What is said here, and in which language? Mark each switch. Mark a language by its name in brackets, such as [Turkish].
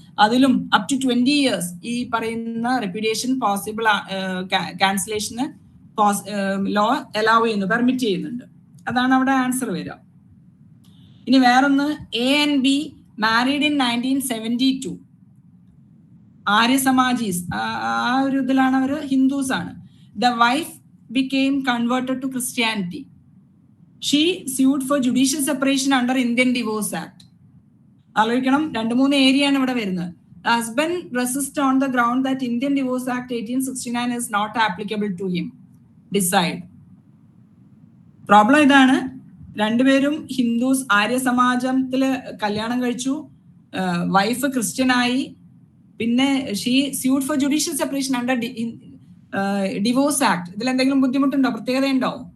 [Malayalam] അതിലും up to 20 years ഈ പറയുന്ന റെപ്യൂഡിയേഷൻ പോസിബിൾ ക്യാൻസലേഷന് ലോ അലൗ ചെയ്യുന്നു, പെർമിറ്റ് ചെയ്യുന്നുണ്ട്. അതാണ് അവിടെ ആൻസർ വരിക. ഇനി വേറൊന്ന്, [English] A&B married in 1972. [Malayalam] ആര്യ സമാജീസ്, ആ ഒരു ഇതിലാണ് അവർ, ഹിന്ദുസ് ആണ്. [English] The wife became converted to Christianity. She sued for judicial separation under Indian Divorce Act. [Malayalam] ആലോചിക്കണം, 2-3 ഏരിയ ആണ് ഇവിടെ വരുന്നത്. [English] The husband resist on the ground that Indian Divorce Act 1869 is not applicable to him. Decide. [Malayalam] Problem ഇതാണ്, രണ്ടുപേരും Hindus, Arya സമാജത്തില് കല്യാണം കഴിച്ചു, wife ക്രിസ്ത്യനായി, പിന്നെ [English] She sued for judicial separation under divorce act. [Malayalam] ഇതിൽ എന്തെങ്കിലും ബുദ്ധിമുട്ടുണ്ടോ, പ്രത്യേകതയുണ്ടോ?